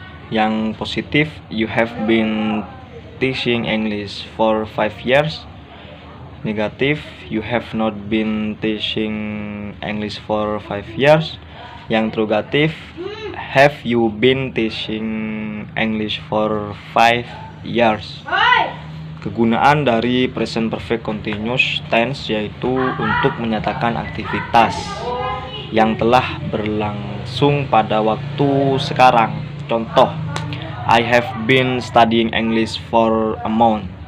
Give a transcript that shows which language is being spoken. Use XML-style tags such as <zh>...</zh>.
<id>Yang positif</id> <en>you have been teaching English for 5 years. Negatif you have not been teaching English for 5 years.</en> <id>Yang interrogatif</id> <en>have you been teaching English for 5 years.</en> <id>Kegunaan dari present perfect continuous tense yaitu untuk menyatakan aktivitas yang telah berlangsung pada waktu sekarang.</id> <en>Contoh, I have been studying English for a month.</en>